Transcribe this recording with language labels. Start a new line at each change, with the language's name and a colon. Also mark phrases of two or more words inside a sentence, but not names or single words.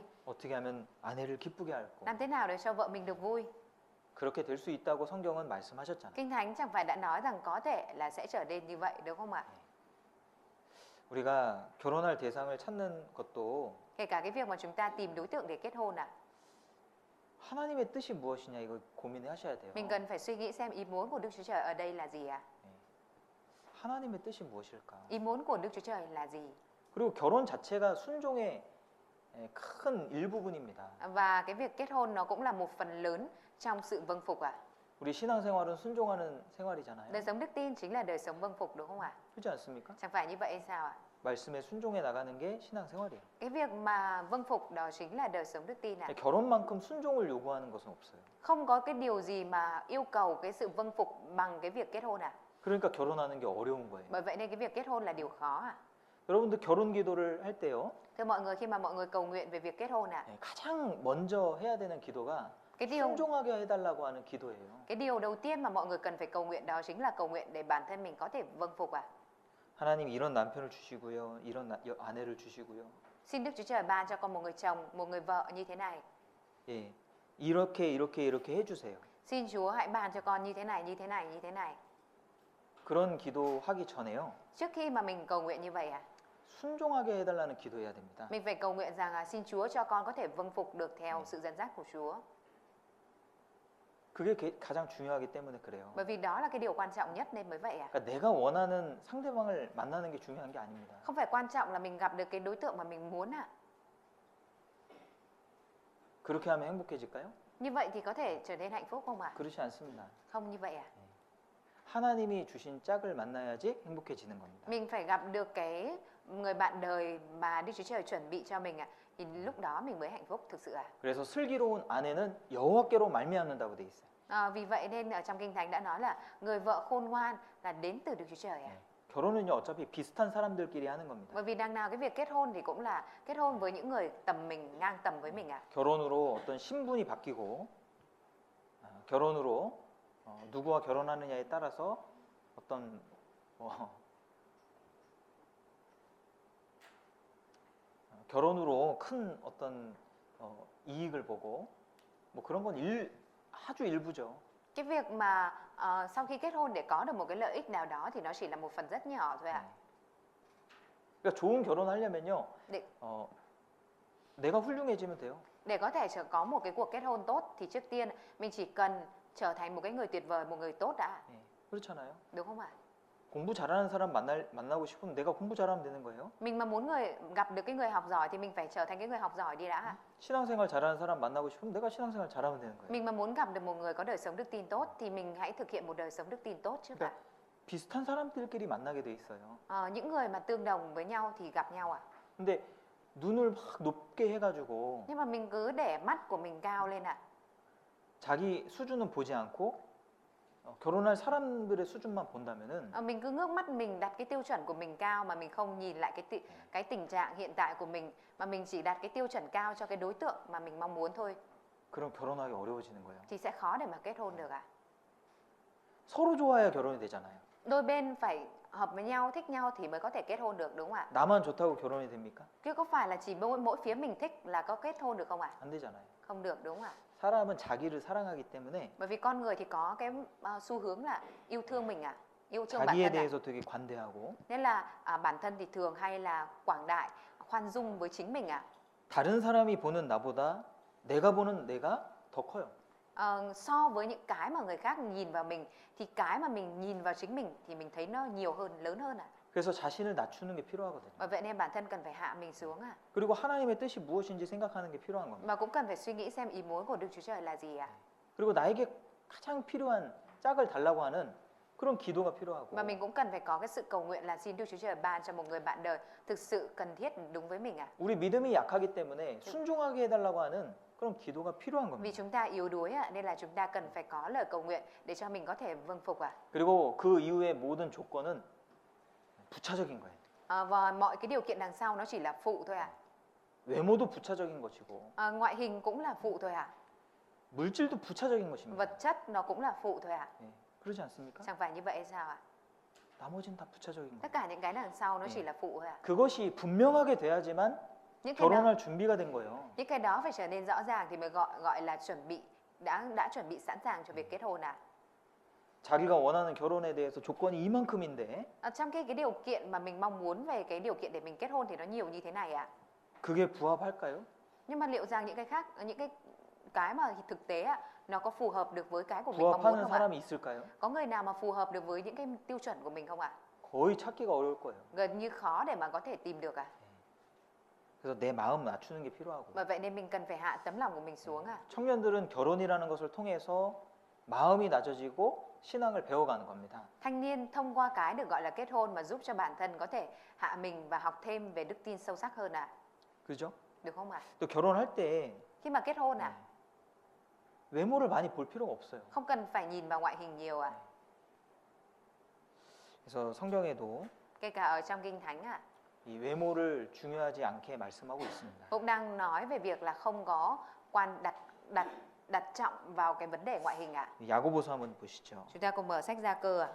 Korean: 어떻게 하면 아내를 기쁘게 할고
Vietnamese: làm thế nào để cho vợ mình được vui.
Korean: 그렇게 될 수 있다고 성경은 말씀하셨잖아요.
Vietnamese: Kinh Thánh chẳng phải đã nói rằng có thể là sẽ trở nên như vậy đúng không ạ?
Korean: 우리가 결혼할 대상을 찾는 것도
Vietnamese: Kể cả cái việc mà chúng ta tìm đối tượng để kết hôn
Korean: 하나님의 뜻이 무엇이냐 이거 고민해 하셔야 돼요.
Vietnamese: mình cần phải suy nghĩ xem ý muốn của Đức Chúa Trời ở đây là gì
Korean: 하나님의 뜻이 무엇일까?
Vietnamese: Ý muốn của Đức Chúa Trời là gì?
Korean: 그리고 결혼 자체가 순종의 큰 일부분입니다.
Vietnamese: Và cái việc kết hôn nó cũng là một phần lớn trong sự vâng phục
Korean: 우리 신앙생활은 순종하는 생활이잖아요.
Vietnamese: Đời sống đức tin chính là đời sống vâng phục đúng không ạ?
Korean: 그렇지 않습니까?
Vietnamese: Chẳng phải như vậy hay sao
Korean: 말씀에 순종해 나가는 게 신앙생활이에요.
Vietnamese: Cái việc mà vâng phục đó chính là đời sống đức tin
Korean: 결혼만큼 순종을 요구하는 것은 없어요.
Vietnamese: Không có cái điều gì mà yêu cầu cái sự vâng phục bằng cái việc kết hôn
Korean: 그러니까 결혼하는 게 어려운 거예요.
Vietnamese: Bởi vậy nên cái việc kết hôn là điều khó
Korean: 여러분들 결혼 기도를 할 때요.
Vietnamese: Thưa mọi người, khi mà mọi người cầu nguyện về việc kết hôn
Korean: 가장 먼저 해야 되는 기도가
Vietnamese: cái điều
Korean: 순종하게 해달라고 하는 기도예요.
Vietnamese: cái điều đầu tiên mà mọi người cần phải cầu nguyện đó chính là cầu nguyện để bản thân mình có thể vâng phục
Korean: 하나님 이런 남편을 주시고요. 이런 아내를 주시고요.
Vietnamese: Xin Đức Chúa Trời ban cho con một người chồng, một người vợ như thế này.
Korean: 예, 이렇게 해주세요.
Vietnamese: Xin Chúa hãy ban cho con như thế này, như thế này, như thế này.
Korean: 그런 기도하기 전에요.
Vietnamese: Trước khi mà mình cầu nguyện như vậy
Korean: 순종하게 해달라는 기도해야 됩니다.
Vietnamese: mình phải cầu nguyện rằng xin Chúa cho con có thể vâng phục được theo sự dẫn dắt của Chúa.
Korean: 그게 가장 중요하기 때문에 그래요.
Vietnamese: Bởi vì đó là cái điều quan trọng nhất nên mới vậy
Korean: 그러니까 내가 원하는 상대방을 만나는 게 중요한 게 아닙니다.
Vietnamese: Không phải quan trọng là mình gặp được cái đối tượng mà mình muốn
Korean: 그렇게 하면 행복해질까요?
Vietnamese: Như vậy thì có thể trở nên hạnh phúc không
Korean: 그렇지 않습니다.
Vietnamese: Không như vậy
Korean: 하나님이 주신 짝을 만나야지 행복해지는 겁니다.
Vietnamese: Mình phải gặp được cái người bạn đời mà Đức Chúa Trời chuẩn bị cho mình thì lúc đó mình mới hạnh phúc thực sự
Korean: 그래서 슬기로운 아내는 여호와께로 말미암는다고 돼 있어요.
Vietnamese: Vì vậy nên ở trong Kinh Thánh đã nói là người vợ khôn ngoan là đến từ Đức Chúa Trời
Korean: 결혼은요 어차피 비슷한 사람들끼리 하는 겁니다.
Vietnamese: Bởi vì đằng nào cái việc kết hôn thì cũng là kết hôn với những người tầm mình, ngang tầm với mình
Korean: 결혼으로 어떤 신분이 바뀌고 결혼으로 누구와 결혼하느냐에 따라서 어떤 결혼으로 큰 어떤 이익을 보고 뭐 그런 건 아주 일부죠.
Vietnamese: Cái việc mà sau khi kết hôn để có được một cái lợi ích nào đó thì nó chỉ là một phần rất nhỏ thôi
Korean: 그러니까 좋은 결혼하려면요.
Vietnamese: Để,
Korean: 내가 훌륭해지면 돼요.
Vietnamese: để có thể có một cái cuộc kết hôn tốt thì trước tiên mình chỉ cần trở thành một cái người tuyệt vời, một người tốt đã.
Korean: 그렇잖아요.
Vietnamese: Đúng không ạ?
Korean: 공부 잘하는 사람 만나고 싶으면 내가 공부 잘하면 되는 거예요.
Vietnamese: Mình mà muốn gặp được cái người học giỏi thì mình phải trở thành cái người học giỏi đi đã.
Korean: 신앙생활 잘하는 사람 만나고 싶으면 내가 신앙생활 잘하면 되는 거예요.
Vietnamese: Mình mà muốn gặp được một người có đời sống đức tin tốt thì mình hãy thực hiện một đời sống đức tin tốt trước ạ.
Korean: 비슷한 사람들끼리 만나게 돼 있어요.
Vietnamese: Những người mà tương đồng với nhau thì gặp nhau
Korean: 근데 눈을 막 높게 해가지고
Vietnamese: Nhưng mà mình cứ để mắt của mình cao lên
Korean: 자기 수준은 보지 않고 결혼할 사람들의 수준만 본다면은
Vietnamese: Mình cứ ngước mắt mình đặt cái tiêu chuẩn của mình cao mà mình không nhìn lại cái tình trạng hiện tại của mình mà mình chỉ đặt cái tiêu chuẩn cao cho cái đối tượng mà mình mong muốn thôi
Korean: 그럼 결혼하기 어려워지는 거예요.
Vietnamese: thì sẽ khó để mà kết hôn được
Korean: 서로 좋아야 결혼이 되잖아요.
Vietnamese: Đôi bên phải hợp với nhau, thích nhau thì mới có thể kết hôn được đúng không ạ?
Korean: 나만 좋다고 결혼이 됩니까?
Vietnamese: Chứ có phải là chỉ mỗi phía mình thích là có kết hôn được không ạ?
Korean: 안 되잖아요.
Vietnamese: Không được đúng không ạ?
Korean: 사람은 자기를 사랑하기 때문에
Vietnamese: Bởi vì con người thì có cái xu hướng là yêu thương mình yêu thương bản
Korean: 자기에
Vietnamese: thân
Korean: 대해서 되게 관대하고
Vietnamese: Nên là bản thân thì thường hay là quảng đại, khoan dung với chính mình
Korean: 다른 사람이 보는 나보다 내가 보는 내가 더 커요.
Vietnamese: So với những cái mà người khác nhìn vào mình thì cái mà mình nhìn vào chính mình thì mình thấy nó nhiều hơn, lớn hơn
Korean: 그래서 자신을 낮추는 게 필요하거든요.
Vietnamese: Bởi vậy nên bản thân cần phải hạ mình xuống
Korean: 그리고 하나님의 뜻이 무엇인지 생각하는 게 필요한 겁니다.
Vietnamese: Mà cũng cần phải suy nghĩ xem ý muốn của Đức Chúa Trời là gì
Korean: 그리고 나에게 가장 필요한 짝을 달라고 하는 그런 기도가 필요하고
Vietnamese: Và mình cũng cần phải có cái sự cầu nguyện là xin Đức Chúa Trời ban cho một người bạn đời thực sự cần thiết đúng với mình
Korean: 우리 믿음이 약하기 때문에 순종하게 해달라고 하는 그런 기도가 필요한
Vietnamese: Vì
Korean: 겁니다.
Vietnamese: chúng ta yếu đuối nên là chúng ta cần phải có lời cầu nguyện để cho mình có thể vâng phục
Korean: 그리고 그 이후의 모든 조건은 부차적인 거예요.
Vietnamese: Và mọi cái điều kiện đằng sau nó chỉ là phụ thôi
Korean: 외모도 부차적인 것이고
Vietnamese: Ngoại hình cũng là phụ thôi
Korean: 물질도 부차적인 것입니다.
Vietnamese: Vật chất nó cũng là phụ thôi
Korean: 예, 그러지 않습니까?
Vietnamese: Chẳng phải như vậy hay sao
Korean: 나머지는 다 부차적인
Vietnamese: Tất
Korean: 거예요.
Vietnamese: cả những cái đằng sau nó chỉ là phụ thôi
Korean: 그것이 분명하게 돼야지만
Vietnamese: Những cái đó,
Korean: 결혼할 준비가 된 거예요.
Vietnamese: những cái đó phải trở nên rõ ràng thì mới gọi là chuẩn bị đã chuẩn bị sẵn sàng cho việc kết hôn
Korean: 자기가 원하는 결혼에 대해서 조건이 이만큼인데
Vietnamese: Trong cái điều kiện mà mình mong muốn về cái điều kiện để mình kết hôn thì nó nhiều như thế này
Korean: 그게 부합할까요?
Vietnamese: Nhưng mà liệu rằng những cái khác, những cái mà thực tế nó có phù hợp được với cái của mình mong muốn
Korean: 부합하는
Vietnamese: không
Korean: 사람이 있을까요?
Vietnamese: Có người nào mà phù hợp được với những cái tiêu chuẩn của mình không
Korean: 거의 찾기가 어려울 거예요.
Vietnamese: Gần như khó để mà có thể tìm được
Korean: 그래서 내 마음 낮추는 게 필요하고
Vietnamese: Bởi vậy nên mình cần phải hạ tấm lòng của mình xuống
Korean: 청년들은 결혼이라는 것을 통해서 마음이 낮아지고 신앙을 배워가는 겁니다.
Vietnamese: Thanh niên thông qua cái được gọi là kết hôn mà giúp cho bản thân có thể hạ mình và học thêm về đức tin sâu sắc hơn
Korean: 그죠?
Vietnamese: Được không
Korean: 또 결혼할 때
Vietnamese: Khi mà kết hôn
Korean: 외모를 많이 볼 필요가 없어요.
Vietnamese: không cần phải nhìn vào ngoại hình nhiều
Korean: 그래서 성경에도
Vietnamese: Kể cả ở trong Kinh Thánh
Korean: 이 외모를 중요하지 않게 말씀하고 있습니다.
Vietnamese: cũng đang nói về việc là không có đặt trọng vào cái vấn đề ngoại hình
Korean: 야고보서 한번 보시죠.
Vietnamese: Chúng ta cùng mở sách Gia Cơ